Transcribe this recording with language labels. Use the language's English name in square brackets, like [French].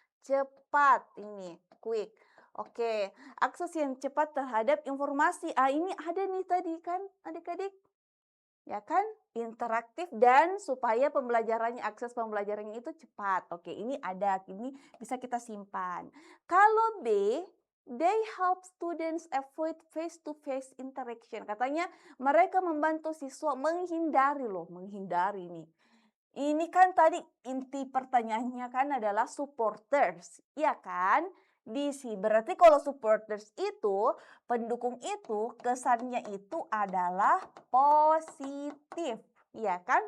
[Indonesian] Cepat ini, quick. Oke, akses yang cepat terhadap informasi. Ah, ini ada nih tadi kan adik-adik? Ya kan? Interaktif dan supaya pembelajarannya, akses pembelajarannya itu cepat. Oke, ini ada, ini bisa kita simpan. Kalau B, [English] they help students avoid face-to-face interaction. [Indonesian] Katanya mereka membantu siswa menghindari loh, menghindari nih. Ini kan tadi inti pertanyaannya kan adalah supporters, iya kan? Berarti kalau supporters itu, pendukung itu kesannya itu adalah positif. Iya kan?